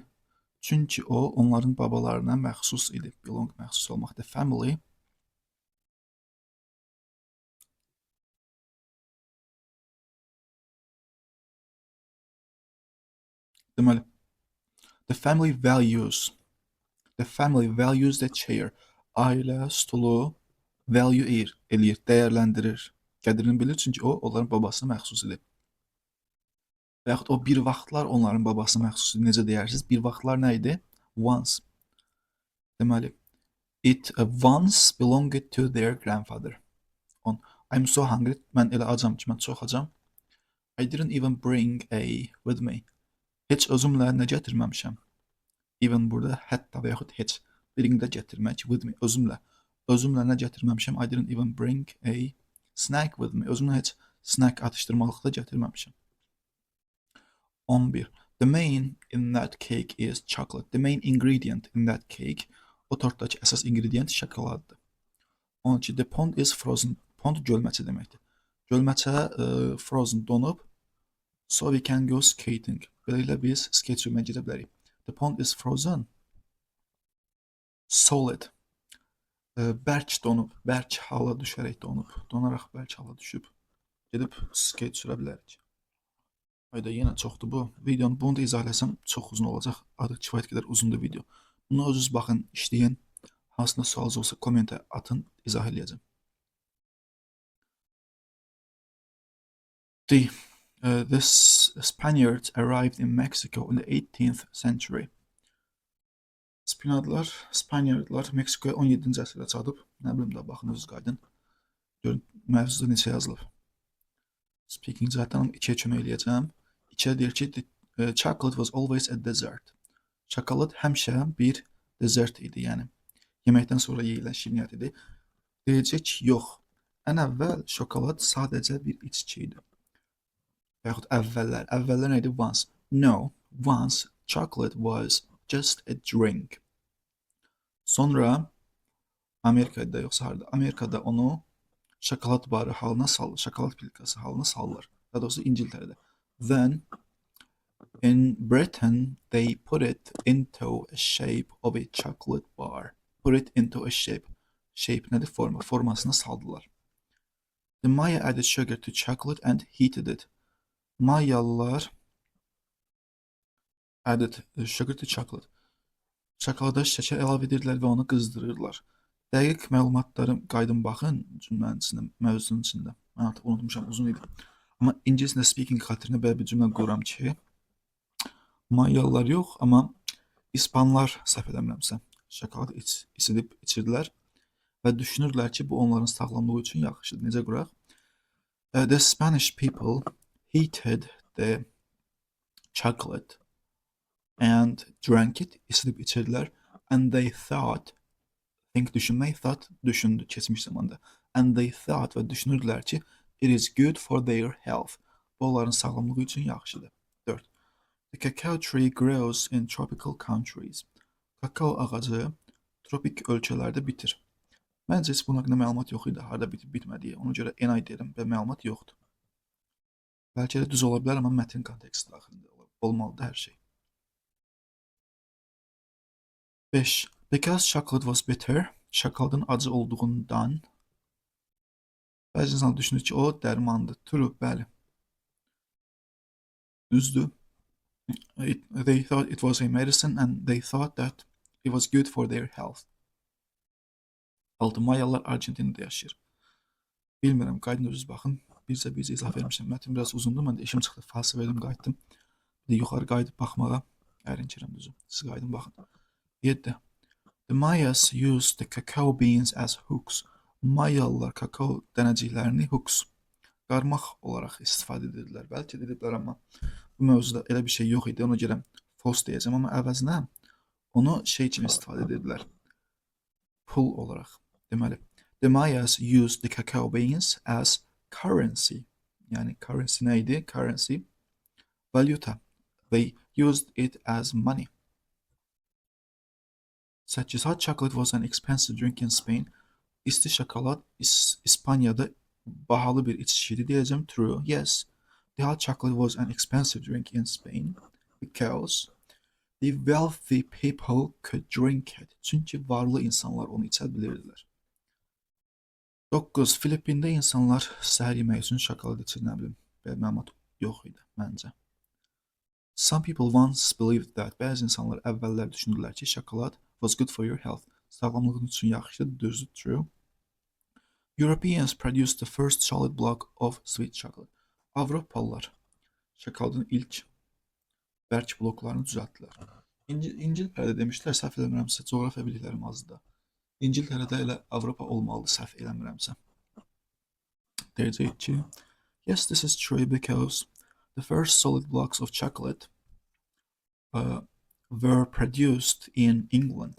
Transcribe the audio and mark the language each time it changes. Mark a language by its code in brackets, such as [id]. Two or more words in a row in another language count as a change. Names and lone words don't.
[az] Çünki o onların babalarına məxsus idi. Belong məxsus olmaq. [en] The family deməli the family values the chair. [az] Ailə stulu value eləyir, dəyərləndirir. Qədrini bilir çünki o onların babasına məxsus idi. Və yaxud o bir vaxtlar onların babasına məxsus idi. Necə deyirsiniz? Bir vaxtlar nə idi? Once. [en] Deməli it once belonged to their grandfather. I'm so hungry. [az] Mən elə acam ki, mən çox acam. [en] I didn't even bring a with me. [az] Heç özümlə nə gətirməmişəm. Even burada hətta və yaxud heç. Bring də gətirmək, [en] with me, [az] özümlə. Özümlə nə gətirməmişəm. [en] I didn't even bring a snack with me. [az] Özümlə heç snack atışdırmalıq da gətirməmişəm. 11. [en] The main in that cake is chocolate. The main ingredient in that cake. [az] O tortdakı əsas ingredient şokoladdır. 12. [en] The pond is frozen. Pond [az] gölməçə deməkdir. Gölməçə frozen donub. [en] So we can go skating. [az] Beləliklə biz skate sürməyə gedə bilərik. [en] The pond is frozen. Solid. [az] Bərk donub. Bərk hala düşərək donub. Donaraq bərk hala düşüb. Gedib skate sürə bilərik. Hayda, yenə çoxdur bu. Videonu bunu da izah eləsəm çox uzun olacaq. Artıq kifayət qədər uzundur video. Bunu özünüz baxın, işləyin. Hansında sualınız olsa kommentə atın, izah eləyəcəm. [en] The Spaniards arrived in Mexico in the 18th century. [az] Spaniardlar Meksikoya 17-ci əsrdə çatıb. Nə bilim də, baxın, özünüz qaydın. Görün, mövzuda neçə yazılıb. Speaking cəhətdən 2-yə kömək eləyəcəm. 2-yə deyir ki, [en] chocolate was always a dessert. [az] Şokolad həmişə bir dessert idi, yəni yeməkdən sonra yeyilən şirniyyat idi. Deyəcək ki, yox, ən əvvəl şokolad sadəcə bir içki idi. Və yaxud əvvəllər nə idi? Once. [en] No, once chocolate was just a drink. [az] Sonra Amerikada yoxsa harda? Amerikada onu şokolad barı halına salır, şokolad plitkası halına salırlar. Daha doğrusu İngiltərədə. [en] Then in Britain they put it into a shape of a chocolate bar. Put it into a shape. Shape [az] nədir? Forma. Formasına saldılar. [en] The Maya added sugar to chocolate and heated it. Mayalılar added sugar to chocolate. [az] Şokolada şəkər əlavə edirdilər və onu qızdırırlar. Dəqiq məlumatları qaydım baxın cümlənin içində, mövzunun içində. Mən artıq unutmuşam, uzun idi. Amma ingiliscə speaking xatirinə belə bir cümlə quram ki, Mayalılar yox, amma İspanlar səhv eləmirəmsə. şokolad isidib içirdilər və düşünürdülər ki, bu onların sağlamlığı üçün yaxşıdır. Necə quraq? [en] The Spanish people heated the chocolate and drank it. [az] İsidib içirdilər. [en] And they thought, [az] düşünmək, thought düşündü keçmiş zamanda. [en] And they thought [az] və düşünürdülər ki, [en] it is good for their health. [az] Bu onların sağlamlığı üçün yaxşıdır. 4. [en] The cacao tree grows in tropical countries. [az] Kakao ağacı tropik ölkələrdə bitir. Məncə heç bunun haqqında məlumat yox idi, harda bitib bitmədiyi. Ona görə NI deyirəm və məlumat yoxdur. Bəlkə də düz ola bilər, amma mətn konteksti daxilində olmalıdır hər şey. 5. [en] Because chocolate was bitter, [az] şokoladın acı olduğundan bəzi insanlar düşünür ki, o dərmandır. True, bəli. Düzdür. [en] They thought it was a medicine and they thought that it was good for their health. [az] 6. Mayalılar Argentində yaşayır. Bilmirəm, qaydın özünüz baxın. Bircə izah vermişəm. Mətn biraz uzundur. Mən də işim çıxdı, falsa verdim, qayıtdım. Bir də yuxarı qayıdıb baxmağa ərincirəm düzü. Siz qaydın baxın. 7. [en] The Mayas used the cacao beans as hooks. [az] Mayalılar kakao dənəciklərini hooks, qarmaq olaraq istifadə edirlər. Bəlkə dedilər, amma bu mövzuda elə bir şey yox idi. Ona görə false deyəcəm, amma əvəzinə onu şey kimi istifadə edirlər. Pul olaraq. Deməli, [en] the Mayas used the cacao beans as currency. [az] Yəni currency nə idi? Currency, valuta. [en] They used it as money. 8. Hot chocolate was an expensive drink in Spain. [az] İsti şokolad İspanyada bahalı bir içişiydi deyəcəm. [en] True. Yes. The hot chocolate was an expensive drink in Spain because the wealthy people could drink it. [az] Çünki varlı insanlar onu içə bilirdilər. 9. Filippində insanlar səhər yeməyi üçün şokolad içir, nə bilim. Məlumat yox idi məncə. [en] Some people once believed that. [az] Bəzi insanlar əvvəllər düşündülər ki, şokolad [en] was good for your health. [az] Sağlamlığın üçün yaxşıdır, düzdür, true. [en] Europeans produced the first solid block of sweet chocolate. [az] Avropalılar şokoladın ilk bərk bloklarını düzəltdilər. İngiltərədə demişlər, səhv eləmirəmsə, coğrafiya biliklərim azdır. İngiltərədə elə Avropa olmalıdır, səhv eləmirəmsə. Deyəcək ki, [en] yes, this is true because the first solid blocks of chocolate were produced in England.